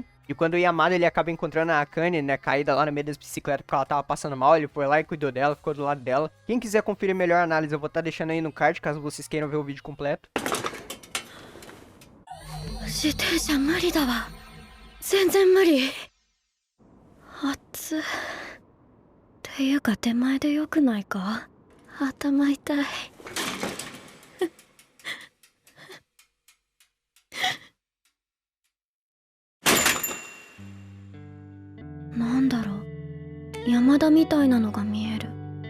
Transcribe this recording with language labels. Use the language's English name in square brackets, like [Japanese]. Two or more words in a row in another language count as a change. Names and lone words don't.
[Portuguese] E quando o Yamada ele acaba encontrando a Akane, né, caída lá no meio das bicicletas porque ela tava passando mal, ele foi lá e cuidou dela, ficou do lado dela. Quem quiser conferir melhor a análise, eu vou estar deixando aí no card, caso vocês queiram ver o vídeo completo. [Japanese] 自転車無理だわ。全然無理。熱。っていうか手前でよくないか？頭痛い。なんだろう、山田みたいなのが見える。